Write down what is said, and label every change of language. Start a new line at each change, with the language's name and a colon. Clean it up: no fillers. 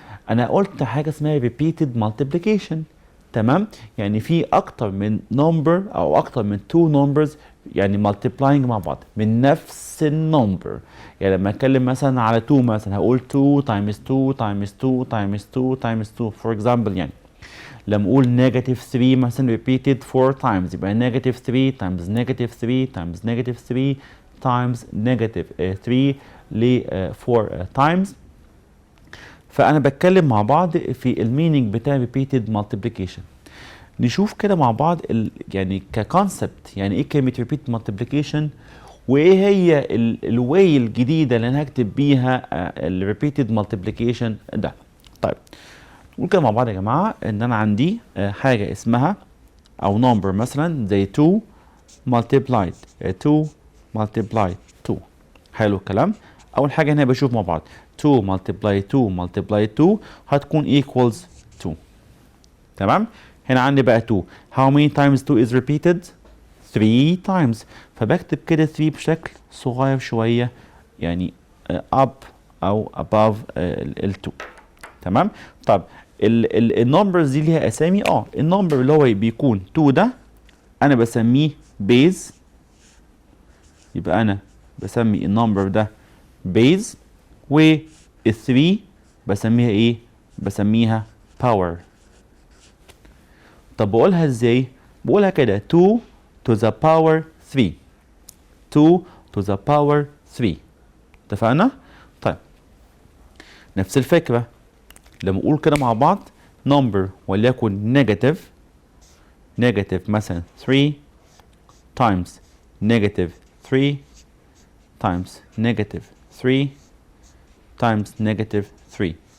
Arabic: انا قلت حاجه اسمها ريبيتد مالتيبليكيشن. تمام. يعني في اكتر من نمبر او اكتر من تو نمبرز يعني مالتيبلاينج مع بعض من نفس النمبر.
English: يعني لما اتكلم مثلا على 2 مثلا هقول 2 times 2 times 2 times 2 times 2 for example. يعني لما اقول negative 3 مثلا repeated 4 times يبقى negative 3 times negative 3 times negative 3 times negative 3 ل 4 times.
Arabic: فانا بتكلم مع بعض في المينينج بتاع repeated multiplication. نشوف كده مع بعض يعني ككونسبت يعني ايه كلمه
English: repeated multiplication،
Arabic: وايه هي الواي الجديده اللي انا هكتب بيها الريبيتد مالتيبليكيشن ده. طيب نقول كده مع بعض يا جماعه ان انا عندي حاجه اسمها او نمبر مثلا زي 2 multiplied 2 multiplied 2. حلو الكلام.
English: اول حاجه هنا بشوف مع بعض 2 multiplied 2 multiplied 2 هتكون equals 2.
Arabic: تمام. هنا عندي بقى 2.
English: how many times 2 is repeated 3 times.
Arabic: فبكتب كده 3 بشكل صغير شويه يعني up او above ال 2. تمام. طب النمبرز دي ليها اسامي. النمبر اللي هو بيكون 2 ده انا بسميه بيز، يبقى انا بسمي النمبر ده بيز. وال 3 بسميها ايه؟ بسميها باور.
English: طب بقولها ازاي؟ بقولها كده 2 to the power 3 2 to the power 3. اتفقنا؟ طيب نفس الفكرة لما اقول كده مع بعض number وليكن نيجاتيف مثلا 3 times negative 3 times negative 3 times negative 3.